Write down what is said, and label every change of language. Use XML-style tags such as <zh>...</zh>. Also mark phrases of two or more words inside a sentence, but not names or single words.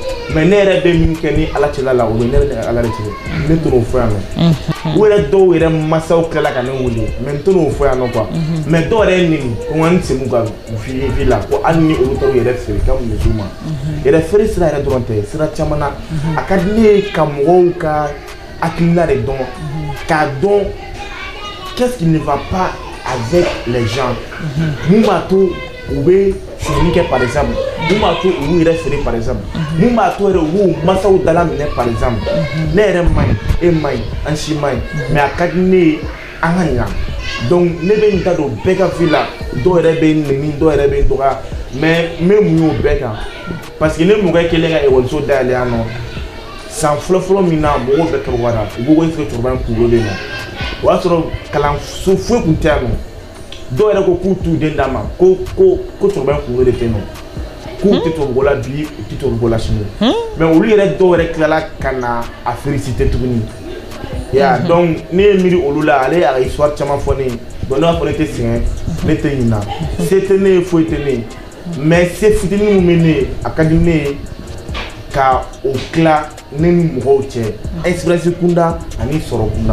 <bm>mais ne yɛrɛ bɛ min kɛ ni ala cɛla la o bɛ ne yɛrɛ ni ala de cɛ ne to n'o fɔ yan nɔ u yɛrɛ dɔw yɛrɛ mansaw tilala ka ne wele mais n to n'o fɔ yan nɔ quoi mais dɔw yɛrɛ ye nɛni ko n ka n segu ka vie la ko hali ni olu taara u yɛrɛ feere ka mun de ma yɛrɛ feere sira yɛrɛ dɔrɔn tɛ sira caman na a ka di ne ye ka mɔgɔw ka hakilina de dɔn k'a dɔn</bm> <fr>qu'est-ce qui ne va pas avec les gens</fr> <bm>mun b'a to u bɛ sonyani kɛ</bm> <fr>par exemple</fr> <bm>mun b'a to u y'u yɛrɛ feere</bm> <fr>par exemple</fr> <bm>mun b'a to yɛrɛ u b'u mansaw dala minɛ</bm> <fr>par exemple</fr> <bm>ne yɛrɛ man ɲi e man ɲi an si man ɲi mais a ka di ne ye an ka ɲa donc ne bɛ n da don bɛɛ ka vie la dɔw yɛrɛ bɛ n nɛni dɔw yɛrɛ bɛ n dɔgɔya mais n bɛ mun y'o bɛɛ kan</bm> <fr>parce que</fr> <bm>ne mɔkɛ kelen ka ekɔliso dayɛlɛ yan nɔ san fɔlɔfɔlɔ min na mɔgɔw bɛɛ kɛwara u b'o ko</bm> <fr>est-ce que</fr> <bm>cɛkɔrɔba in kunkolo bɛ yen nɔ o y'a sɔrɔ kalanso foyi tun tɛ yan nɔ dɔw yɛrɛ ko k'u t'u den d'a ma ko cɛkɔrɔba in kunkolo de tɛ yen nɔ k'u tɛ tubabuko la bi u tɛ tubabuko la sini mais olu yɛrɛ dɔw yɛrɛ tilala ka na a féliciter tuguni ya donc ne ye miiri olu la ale y'a ka histoire caman fɔ ne ye donc ne b'a fɔ ne tɛ sɛgɛn ne tɛ ɲinɛ se tɛ ne ye foyi tɛ ne ye mais se fitinin min bɛ ne ye a ka di ne ye ka o tila ne ni mɔgɔw cɛ expérience kunda ani sɔrɔ kunda.</bm>